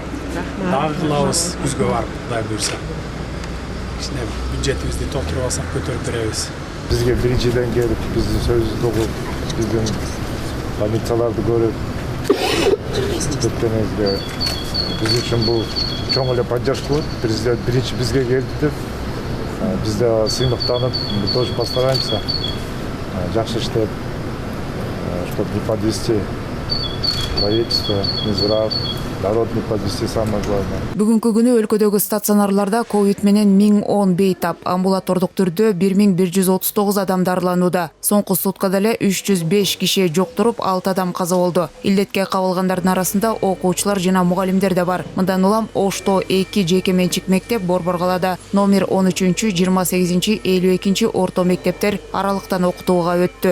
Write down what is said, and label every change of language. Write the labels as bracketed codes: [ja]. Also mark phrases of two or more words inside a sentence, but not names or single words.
[ky] Дагы кылабыз күзгө барып, Кудай буйрса. Бюджетибизди толтуруп алсак көтөрүп беребиз. Бизге биринчиден келип, биздин сөзүбүздү угуп, биздин больницаларды көрүп, өткөнүбүзгө биз үчүн бул чоң эле поддержка болот. Президент биринчи бизге келди деп, биз да сыймыктанып, [ru] мы тоже постараемся [ky] жакшы иштеп, [ru] чтобы не подвести правительство, не зря. Народ не подвести, самое главное. [ky] Бүгүнкү күнү өлкөдөгү стационарларда ковид менен 1010 бейтап, амбулатордук түрдө 1139 адам дарыланууда. Соңку суткада эле 305 киши жоктуруп, 6 адам каза болду. Илдетке кабылгандардын арасында окуучулар жана мугалимдер да бар. Мындан улам Ошто 2 жеке менчик мектеп, Борборгалада номер 13, 28, 52 орто мектептер аралыктан окутууга өттү.